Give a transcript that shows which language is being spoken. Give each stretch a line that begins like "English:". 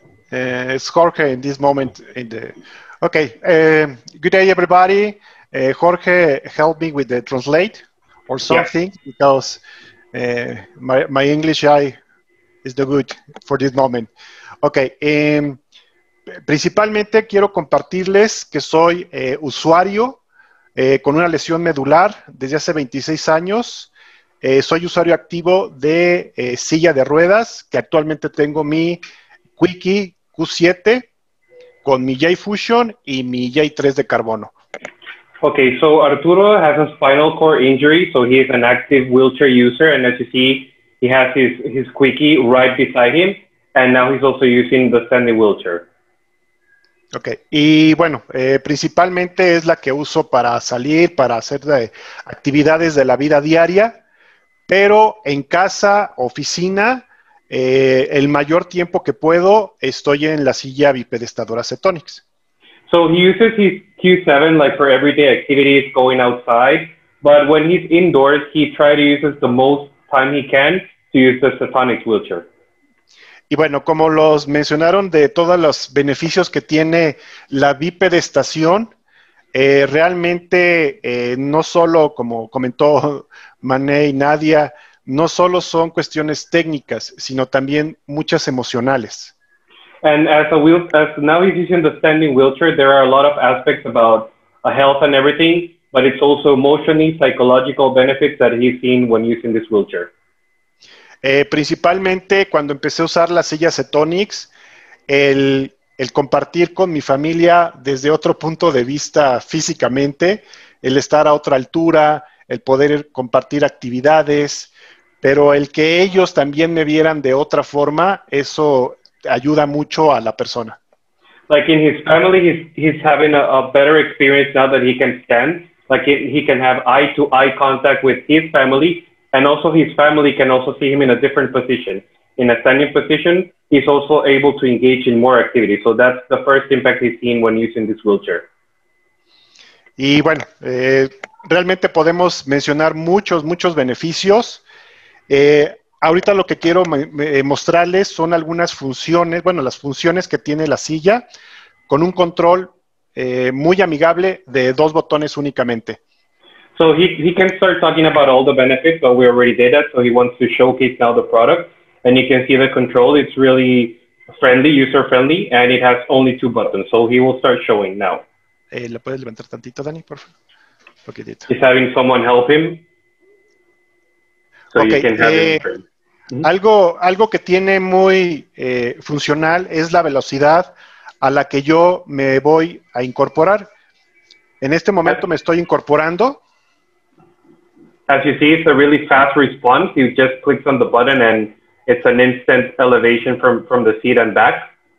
English: It's Jorge in this moment. Okay. Good day, everybody. Jorge helped me with the translate or something, because my English is no good for this moment. Okay.
Spanish: Principalmente quiero compartirles que soy usuario con una lesión medular desde hace 26 años. Soy usuario activo de silla de ruedas, que actualmente tengo mi Quickie Q7 con mi J-Fusion y mi J3 de carbono.
English: Okay, so Arturo has a spinal cord injury, so he is an active wheelchair user, and as you see, he has his squeaky right beside him, and now he's also using the standing wheelchair.
Spanish: Ok, y bueno, principalmente es la que uso para salir, para hacer actividades de la vida diaria, pero en casa, oficina, el mayor tiempo que puedo estoy en la silla bipedestadora Cetonics.
English: So he uses his Q7 like for everyday activities, going outside, but when he's indoors, he tries to use the most time he can to use the Cetonics wheelchair.
Spanish: Y bueno, como los mencionaron de todos los beneficios que tiene la bipedestación, realmente no solo, como comentó Mané y Nadia, no solo son cuestiones técnicas, sino también muchas emocionales.
English: And as now he's using the standing wheelchair, there are a lot of aspects about health and everything, but it's also emotionally, psychological benefits that he's seen when using this wheelchair.
Spanish: Principalmente cuando empecé a usar la silla Cetonics, el compartir con mi familia desde otro punto de vista físicamente, el estar a otra altura, el poder compartir actividades, pero el que ellos también me vieran de otra forma, eso ayuda mucho a la persona.
English: Like in his family, he's having a better experience now that he can stand. Like he can have eye-to-eye contact with his family, and also his family can also see him in a different position. In a standing position, he's also able to engage in more activity. So that's the first impact he's seen when using this wheelchair.
Spanish: Y bueno, realmente podemos mencionar muchos beneficios. Ahorita lo que quiero mostrarles son algunas funciones, bueno, las funciones que tiene la silla con un control muy amigable de 2 botones únicamente.
English: So he can start talking about all the benefits, but we already did that. So he wants to showcase now the product, and you can see the control. It's really friendly, user-friendly, and it has only 2 buttons. So he will start showing now.
Spanish: ¿Le puedes levantar tantito, Dani, por favor? Poquitito.
English: He's having someone help him. So Okay, you can have him.
Spanish: Algo que tiene muy funcional es la velocidad a la que yo me voy a incorporar. En este momento me estoy incorporando.
English: As you see, it's a really fast response. You just click on the button and it's an instant elevation from the seat and back.